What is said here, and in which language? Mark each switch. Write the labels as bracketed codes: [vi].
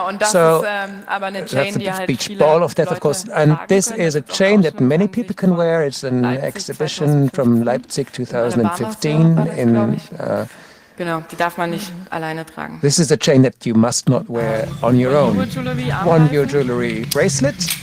[en] So that's the beach ball of death, of course. And this is a chain that many people can wear. It's an exhibition from Leipzig 2015 in [de] die darf man nicht alleine tragen. [en] This is a chain that you must not wear on your own. One Euro jewelry bracelet.